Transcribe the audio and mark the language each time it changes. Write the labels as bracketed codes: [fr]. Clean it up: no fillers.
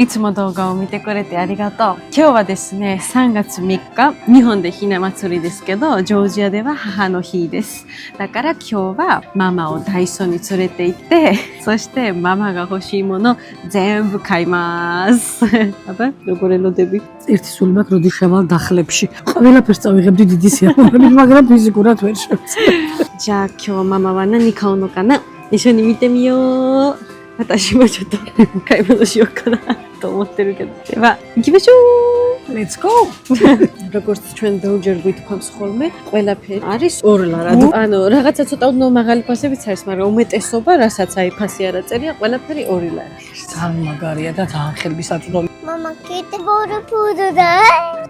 [ja] いつも動画を見てくれてありがとう。今日はですね、3月3日、日本でひな祭りですけど、ジョージアでは母の日です。だから今日はママをダイソーに連れて行って、そしてママが欲しいもの全部買います。 [ka] აბა, როგორ ელოდები? ერთი სული მაქვს როდის შევალ დახლებში. ყველაფერს წავიღებდი დიდი სიამოვნებით, მაგრამ ფიზიკურად ვერ შევწევ. [ja] じゃあ今日ママは何買うのかな一緒に見てみよう。私もちょっと買い物しようかなと思ってるけど。では、行きましょう [en] Let's go! [ka] როგორც ჩვენ ბევრჯერ გვითხოვს ხოლმე, ყველაფერი არის ორლარად. ანუ რაღაცა ცოტა უნდა მაღალი ფასებიც არის, მაგრამ უმეტესობა, რასაც აი ფასი არ აწერია, ყველაფერი 2 ლარი. ძალიან მაგარია და ძალიან ხელმისაწვდომი. Mama, kita baru pudu dah.